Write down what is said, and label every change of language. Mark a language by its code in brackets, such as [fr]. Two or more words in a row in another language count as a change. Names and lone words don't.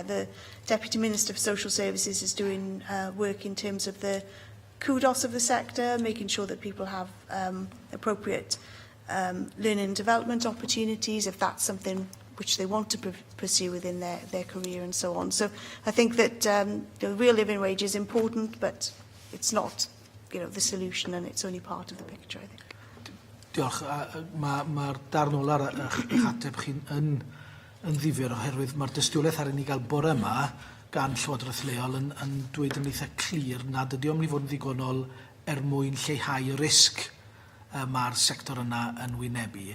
[en] The Deputy Minister for Social Services is doing work in terms of the kudos of the sector, making sure that people have appropriate learning and development opportunities, if that's something which they want to pursue within their career and so on. So I think that the real living wage is important, but it's not, you know, the solution, and it's only part of the picture, I think. [cy] Diolch. Mae'r darn ola'r eich ateb chi'n yn ddifyr oherwydd mae'r dystiolaeth ar i ni gael bore yma gan Llywodraeth Leol yn dweud yn eitha clir nad ydy o'n mynd i fod yn ddigonol mwyn lleihau y risg mae'r sector yna yn wynebu.